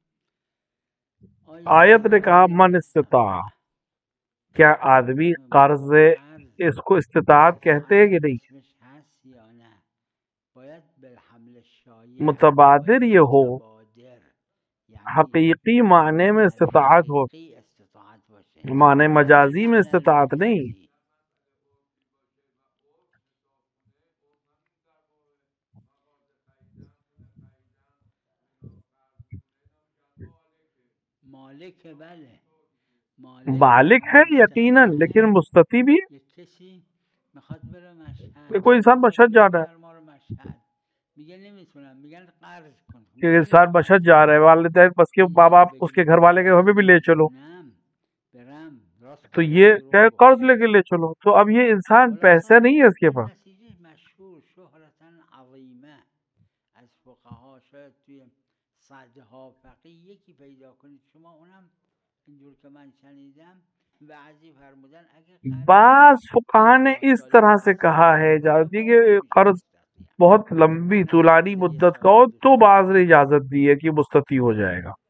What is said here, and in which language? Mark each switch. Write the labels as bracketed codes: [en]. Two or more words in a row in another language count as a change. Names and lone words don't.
[ur] آیت نے کہا [ar] من استطاع، [ur] کیا آدمی قرض اس کو استطاعت کہتے ہیں کہ نہیں؟ [fa] اسمش هست یا نه باید [ar] بالحمل الشایع [ur] متبادر یہ ہو، متبادر یعنی حقیقی معنی میں استطاعت ہو، [fa] حقیقی استطاعت باشه [ur] معنی مجازی میں معنی استطاعت نہیں. [fa] مجازی. مالک بله [ur] مالک ہے یقیناً، لیکن مستطیع بھی ہے. [fa] یک کسی میخواد بره مشهد [ur] کہ کوئی انسان مشہد جا رہا ہے، [fa] بفرما رو مشهد میگه نمیتونم میگن قرض کن [ur] کہ انسان مشہد جا رہا ہے، والدین بس کے ماں باپ اس کے گھر والے کہ ہمیں بھی لے چلو، [fa] برم راست [ur] تو یہ کہ قرض لے کے لے چلو. تو اب یہ انسان پیسے نہیں ہے اس کے پاس. [fa] نتیجه مشهور [ar] شهرتا عظیمه [fa] از فقها شاید توی صدها فقیه یکی پیدا کنید شما اونم اینجور که من شنیدم بعضی فرمودن اگه [ur] بعض فقہا نے اس طرح سے کہا ہے جاتی کہ قرض بہت لمبی طولانی مدت کا ہو تو بعض نے اجازت دی ہے کہ مستطیع ہو جائے گا.